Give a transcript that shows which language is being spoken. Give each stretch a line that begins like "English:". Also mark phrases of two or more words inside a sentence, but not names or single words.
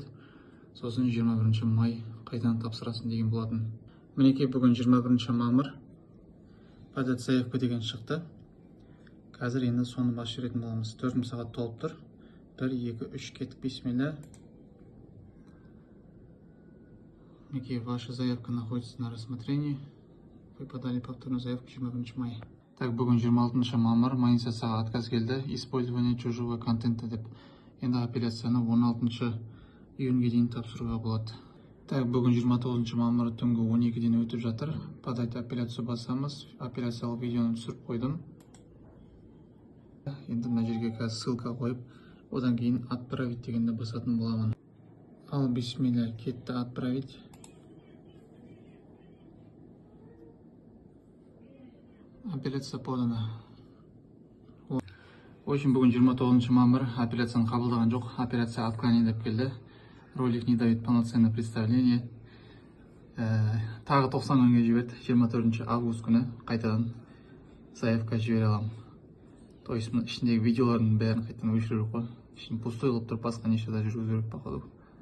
Kazakh: Сосын 21 май қайтадан тапсырасың деген болатын. Мінекей бүгін 21 мамыр
Russian: подать заявка
Kazakh: деген шықты. Қазір енді соны бас жүретін боламыз. 4000 сағат толып тұр. 1, 2, 3 кеттік, бисмилля.
Russian: Мінекей ваша заявка находится на рассмотрении. Вы подали повторную заявку 21 мая. Так,
Kazakh: бүгін 26 мамыр монетизацияға отказ келді.
Russian: Использование чужого контента деп.
Kazakh: Енді апелляцияны 16 июньге дейін тапсыруға болады. Так, бүгін 29 мамыр түнгі 12-ден өтіп жатыр.
Russian: Подать апелляцию
Kazakh: басамыз. Апелляциялық видеоны түсіріп қойдым. Енді мына жерге қазір ссылка қойып, одан кейін отправить дегенді басатын боламын. Ал бисмилля, кетті отправить.
Russian: Апелляция подана. В общем,
Kazakh: бүгін 29 мамыр апелляцияны қабылдаған жоқ.
Russian: Апелляция отклонение
Kazakh: деп келді.
Russian: Ролик не дает полноценное представление.
Kazakh: Тағы 90 күнге жіберді. 24 август күні қайтадан заявка жібере аламын.
Russian: То есть
Kazakh: ішіндегі видеолардың бәрін қайтадан өшіру қой. Ішін пустой қылып тұрып басқа нешеде жүргізу керек походу.